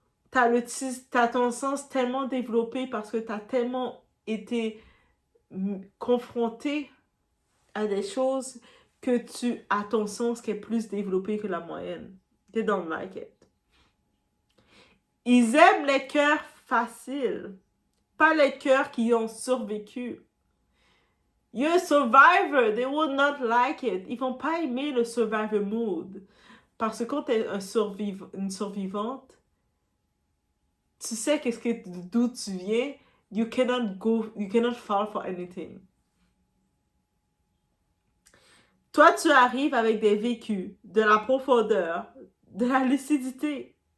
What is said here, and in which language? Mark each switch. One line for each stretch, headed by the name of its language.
French: T'as ton sens tellement développé parce que tu as tellement été confronté à des choses que tu as ton sens qui est plus développé que la moyenne.
English: They don't like it.
French: Ils aiment les cœurs faciles, pas les cœurs qui ont survécu.
English: You're a survivor, they will not like it.
French: Ils vont pas aimer le
English: survivor mood.
French: Parce que quand tu es une survivante, tu sais d'où tu viens,
English: you cannot fall for anything.
French: Toi, tu arrives avec des vécus, de la profondeur, de la lucidité.